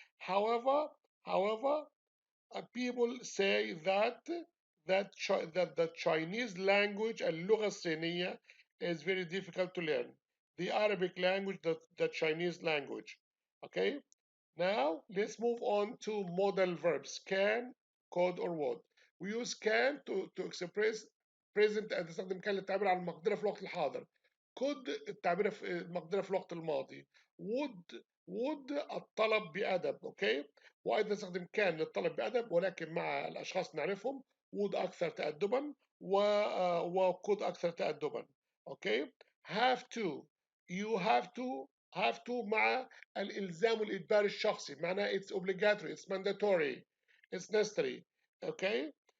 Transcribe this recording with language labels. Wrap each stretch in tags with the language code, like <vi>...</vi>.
<en>However, people say that the Chinese language</en> <ar>اللغة الصينية</ar> <en>is very difficult to learn. The Arabic language, the Chinese language. Okay. Now let's move on to modal verbs. Can, could, or would. We use can to express present.</en> <ar>تستخدم كان للتعبير عن المقدرة في الوقت الحاضر. could التعبير في المقدرة في الوقت الماضي. would الطلب بأدب. اوكي. وايضا نستخدم كان للطلب بأدب، ولكن مع الاشخاص نعرفهم would اكثر تأدبا وcould اكثر تأدبا. اوكي. have to</ar> <en>you have to</en> <ar>مع الالزام والاجبار الشخصي.</ar> <en>معناها it's obligatory, it's mandatory, it's necessary. Okay.</en>